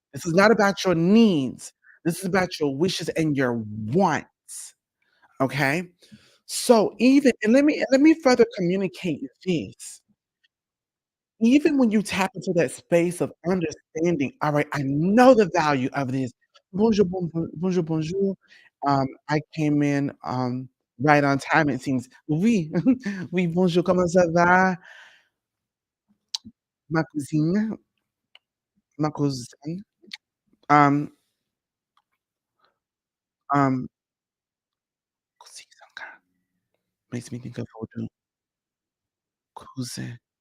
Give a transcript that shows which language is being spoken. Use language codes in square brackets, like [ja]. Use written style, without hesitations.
[en] This is not about your needs. This is about your wishes and your wants, okay? So even and let me further communicate this. Even when you tap into that space of understanding, "Alright, I know the value of this." [fr] "Bonjour, bonjour, bonjour." [en] I came in, right on time, it seems. [fr] "Oui, oui, bonjour, comment ça va, ma cousine, ma cousine?" [en] Um, um, Kuzizanga makes me think of voodoo. Kuzizanga.